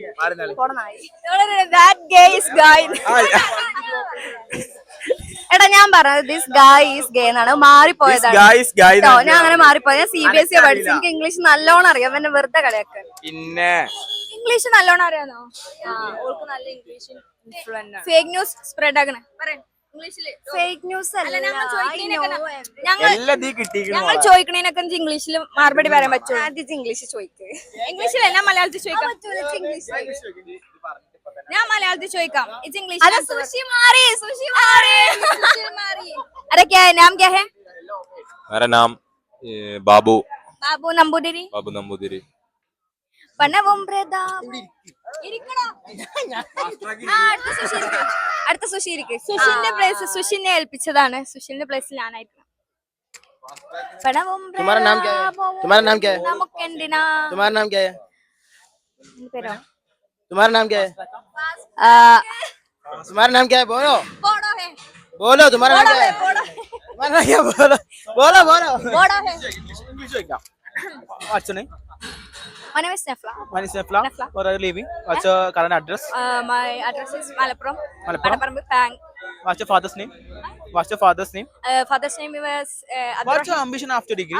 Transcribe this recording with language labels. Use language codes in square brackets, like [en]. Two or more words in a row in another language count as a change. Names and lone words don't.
[en] That guy is guy. [ml] എടാ ഞാൻ പറഞ്ഞത് [en] this guy is gay [ml] എന്നാണ്, മാറിപ്പോയതാണ്. ഞാൻ അങ്ങനെ മാറിപ്പോയത്. ഞാൻ CBSE പഠിച്ചു, എനിക്ക് ഇംഗ്ലീഷ് നല്ലോണം അറിയാം. എന്നെ വെറുതെ കളിയാക്കാൻ. പിന്നെ ഇംഗ്ലീഷ് നല്ലോണം അറിയാന്നോ? ഓൾക്ക് നല്ല ഇംഗ്ലീഷ് [en] fake news spread [ml] ആക്കണേ. [en] fake news [ml] അല്ല, ഞങ്ങൾ ചോദിക്കണേനൊക്കെ ഇംഗ്ലീഷിൽ മറുപടി പറയാൻ പറ്റുമോ? ആദ്യം ഇംഗ്ലീഷ് ചോദിക്കുക. ഇംഗ്ലീഷിലല്ല, ഞാൻ മലയാളത്തിൽ ചോദിക്കാം. ഞാൻ മലയാളത്തിൽ ചോദിക്കാം. ഇംഗ്ലീഷ്. [hi] अरे क्या है? नाम क्या है? मेरा नाम बाबू [ml] നമ്പൂതിരി. അടുത്ത സുശീലിക്ക്. സുശീലിന്റെ പ്ലേസ് സുശീലിനെ ഏൽപ്പിച്ചതാണ്. സുശീലിന്റെ പ്ലേസിൽ ഞാനായിരിക്കണം. [hi] तुम्हारा नाम क्या है? तुम्हारा नाम क्या है? [ml] നമുക്കെന്തിനാ? [hi] तुम्हारा नाम क्या है? [ml] പേരോ? [hi] तुम्हारा नाम क्या है? तुम्हारा नाम क्या है? बोलो ബോഡോ ഹേ. बोलो तुम्हारा नाम क्या है? तुम्हारा नाम क्या? बोलो ബോഡോ ഹേ. [en] What's your name? My name is Nefla. My name is Nefla. Where are you living? What's your current address? My address is Malappuram. Padaparambı. What's your father's name? Father's name? Father's name was What's your ambition after degree?